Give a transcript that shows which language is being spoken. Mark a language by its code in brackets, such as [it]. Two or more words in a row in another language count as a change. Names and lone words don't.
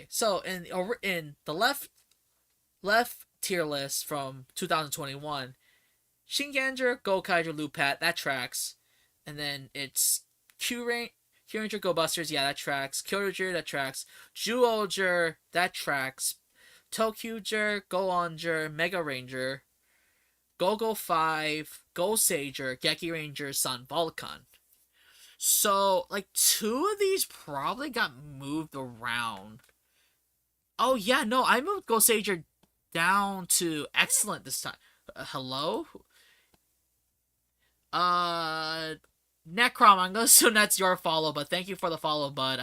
[en] So in the left tier list from 2021, Shinganger, Gokaiger, Lupat, that tracks. And then it's Q Ranger, Go Busters, yeah, that tracks. Kyorager, that tracks. Zyuohger, that tracks. Tokyuger, Go Onger, Mega Ranger, Go 5, Go Sager, Geki Ranger, Sun Volcan. So, like, two of these probably got moved around. Oh, yeah, no, I moved Go Sager down to excellent this time. Hello? Uh, Necrom, I'm gonna assume that's your follow, but thank you for the follow, bud.